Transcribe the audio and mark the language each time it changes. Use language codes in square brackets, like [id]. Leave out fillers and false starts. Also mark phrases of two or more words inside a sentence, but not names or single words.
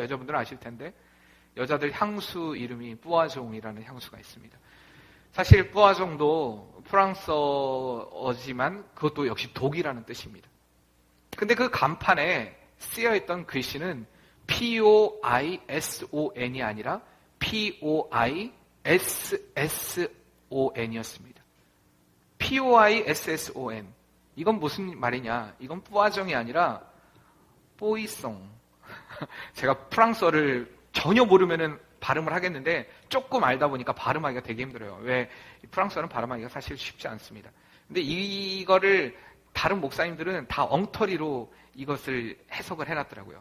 [ko] 여자분들은 아실 텐데 여자들 향수 이름이 뿌아종이라는 향수가 있습니다. 사실 뿌아종도 프랑스어지만 그것도 역시 독이라는 뜻입니다. 근데 그 간판에 쓰여있던 글씨는 P-O-I-S-O-N이 아니라 P-O-I-S-S-O-N이었습니다. P-O-I-S-S-O-N. 이건 무슨 말이냐? 이건 뿌아종이 아니라 뽀이송. 제가 프랑스어를 전혀 모르면은 발음을 하겠는데 조금 알다 보니까 발음하기가 되게 힘들어요. 왜? 프랑스어는 발음하기가 사실 쉽지 않습니다. 근데 이거를 다른 목사님들은 다 엉터리로 이것을 해석을 해놨더라고요.